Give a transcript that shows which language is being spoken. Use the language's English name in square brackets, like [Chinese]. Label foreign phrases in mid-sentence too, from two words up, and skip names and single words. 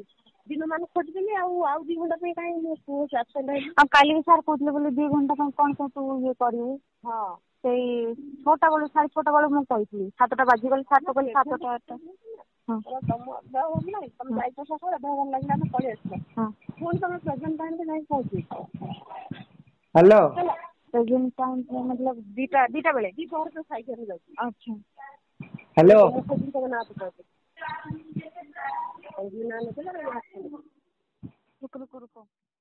[Odia] ଦିନ ମାନ ଖୋଜିଦେଲି ଆଉ 2 ଘଣ୍ଟା ପାଇଁ କାହିଁ ଆଉ କାଲି ବି ସାର୍ କହୁଥିଲେ ବୋଲି 2 ଘଣ୍ଟା ପାଇଁ କଣ ତୁ ଇଏ କରିବୁ। ହଁ ସେଇ 6ଟା ବେଳୁ 6:30 ବେଳୁ ମୁଁ କହିଥିଲି, 7ଟା ବାଜିଗଲେ 7ଟା କହିଲି 7ଟା 8ଟା। ତମ ଦେହ ଭଲ ନାହିଁ, ତମେ ଯାଇଛ ସକାଳେ ଦେହ ଭଲ ଲାଗିଲା ଆମେ ପଳେଇ ଆସିଲା। ପୁଣି ତମେ ପ୍ରେଜେଣ୍ଟ ଟାଇମରେ ଯାଇ ପହଞ୍ଚୁଛ। ହ୍ୟାଲୋ। [English] present time [Odia] मतलब 2टा ବେଳେ ସାଇକେଲ ଯାଉଛି। अच्छा। ହ୍ୟାଲୋ। [Hindi] रुको रुको रुको।